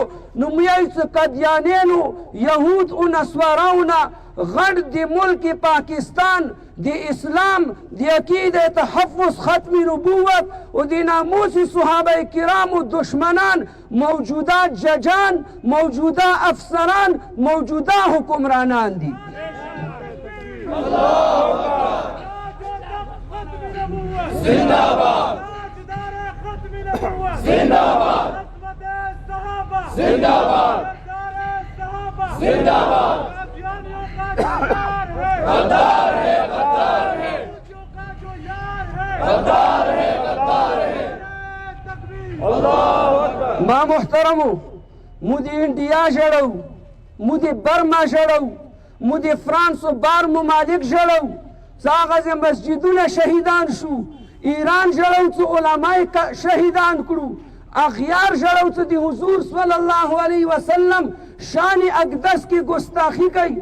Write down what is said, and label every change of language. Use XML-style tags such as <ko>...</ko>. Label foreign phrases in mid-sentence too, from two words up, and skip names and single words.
<ps>نو میایي چې قادیانینو، یهود او نصواراونه غټ د ملک پاکستان د اسلام د عقیده تحفظ ختم نبوت او د ناموس صحابه کرامو دشمنان، موجوده ججان، موجوده افسران، موجوده حکمرانان دي. زنده‌باد زنده‌باد زنده‌باد زنده‌باد.</ps> <ur>غدار ہے غدار ہے غدار ہے غدار ہے.</ur> <ar>اللہ اکبر.</ar> <ps>ما محترمو، مو د انډیا ژړو، مو د برما ژړو، مو د فرانس و بار ممالک ژړو چې هغه مسجدونه شهیدان شو، ایران ژړو چې علمای شهیدان کړو، اغیار ژړو چې د حضور</ps> <ar>صلی الله علیه وسلم</ar> <ps>شان اقدس کی ګستاخی کوي.</ps>